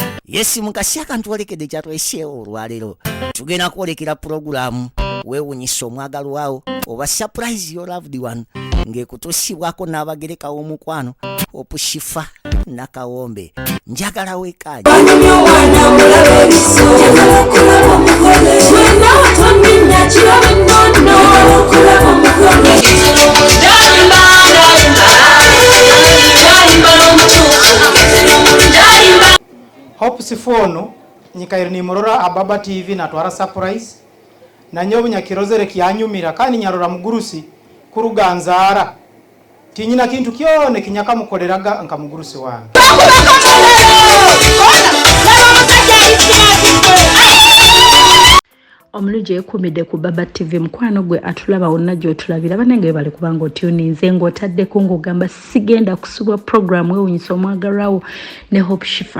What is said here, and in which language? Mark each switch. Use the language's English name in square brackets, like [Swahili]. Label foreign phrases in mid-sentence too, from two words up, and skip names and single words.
[Ganda] Yesi mukasya kantu olekedde kyatweseewo olwaleero tugenda kwolekera pulogulaamu weewunyisa omwagalwa wo oba [English] surprise your loved one [Ganda] ng'ekutuusibwako n'abagereka w'omukwano Shifah nakawombe njagala weekaaji [Tooro] Hope sifono nyikairo ni morora ababa TV na twara surprise na nyobu nyakirozere kyanyumira kandi nyarora mugurusi kuruganzara tinyina kintu kyone kinyaka mukoleraga nka mugurusi wange [Ganda] omuluje ekumide ku Baba TV mkwano gwe atulaba wonna gy'otulabira banenge bali kubanga otuninze ng'otaddeko ng'ogamba sigenda kusubwa program weewunyisa omwagalwawo ne Hope Shifah.